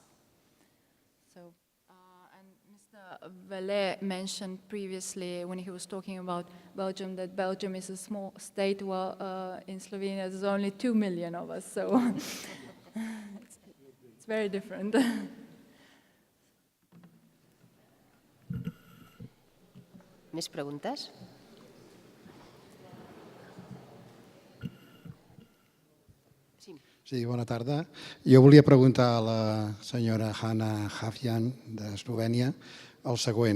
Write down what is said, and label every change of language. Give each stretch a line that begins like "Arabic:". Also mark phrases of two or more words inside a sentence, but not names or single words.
English: So, and Mr. Velle mentioned previously when he was talking about Belgium that Belgium is a small state. Well, in Slovenia there's only 2 million of us, so it's very different.
Catalan: Més preguntes? Sí, bona tarda. Jo volia preguntar a la senyora Hana Habjan d'Eslovènia el següent.